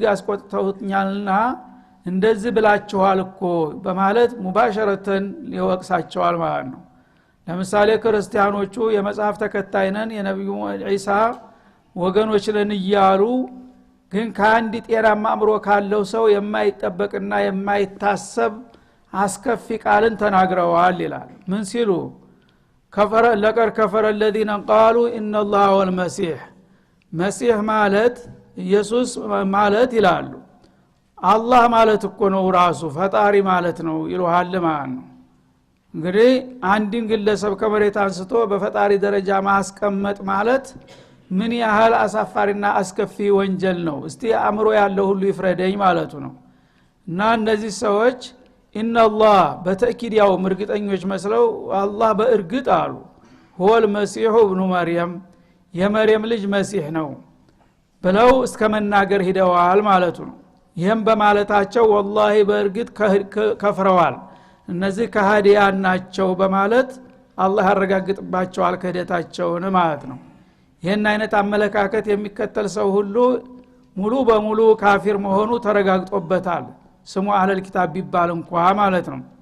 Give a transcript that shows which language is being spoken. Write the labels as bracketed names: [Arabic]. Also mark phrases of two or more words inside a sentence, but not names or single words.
[Amharic] አስቆጥተውኛልና እንደዚህ ብላችኋል እኮ በማለት ሙባሸረተን ሊወቅሳቸዋል ማለት ነው። ለምሳሌ ክርስቲያኖቹ የመጽሐፍ ተከታይነን የነብዩ ኢሳ ወገኖች ነን እያሉ ግን ከአንድ ጤናማ አእምሮ ካለው ሰው የማይጠበቅና የማይታሰብ አስከፊ ቃልን ተናግረዋል ይላል። ምን ሲሉ ለቀድ ከፈረ [Arabic] الذين قالوا ان الله هو المسيح [Amharic] መሲህ ማለት ኢየሱስ ማለት ይላሉ። አላህ ማለት እኮ ነው ራሱ ፈጣሪ ማለት ነው ይሉሃል ማለት ነው። እንግዲህ አንድን ግለሰብ ከመሬት አንስቶ በፈጣሪ ደረጃ ማስቀመጥ ማለት ምን ያህል አሳፋሪና አስከፊ ወንጀል ነው። እስቲ አእምሮ ያለው ሁሉ ይፍረደኝ ማለቱ ነው። እና እነዚህ ሰዎች ኢነላህ በተእኪድ ያው እርግጠኞች መስለው አላህ በእርግጥ አሉ [Arabic] هو المسيح ابن مريم [Amharic] የመርየም ልጅ መሲህ ነው ብለው እስከ መናገር ሂደዋል ማለቱ ነው። ይህም በማለታቸው ወላሂ በእርግጥ ከፍረዋል፣ እነዚህ ከሃዲያን ናቸው በማለት አላህ ያረጋግጥባቸዋል ክህደታቸውን ማለት ነው። ይህን አይነት አመለካከት የሚከተል ሰው ሁሉ ሙሉ በሙሉ ካፊር መሆኑ ተረጋግጦበታል፣ ስሙ [Arabic] أهل الكتاب [Amharic] ቢባል እንኳን ማለት ነው።